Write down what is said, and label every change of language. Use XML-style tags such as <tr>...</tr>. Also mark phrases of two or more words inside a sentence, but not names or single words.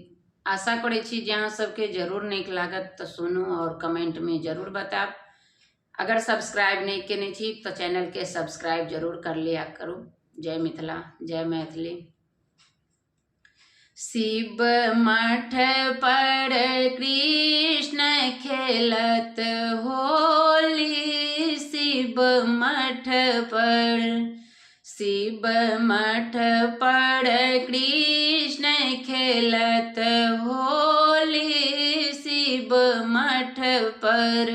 <mai>आशा करै छी जे अहाँ सबके जरूर नीक लागत तो सुनू और कमेंट में जरूर बताब। अगर सब्सक्राइब नहीं केने छी तो चैनल के सब्सक्राइब जरूर कर लिया करू। जय मिथिला, जय मैथिली। शिव मठ पर कृष्ण खेलत होली, शिव मठ पर, शिव मठ पर कृष्ण खेलत होली, शिव मठ पर।</mai>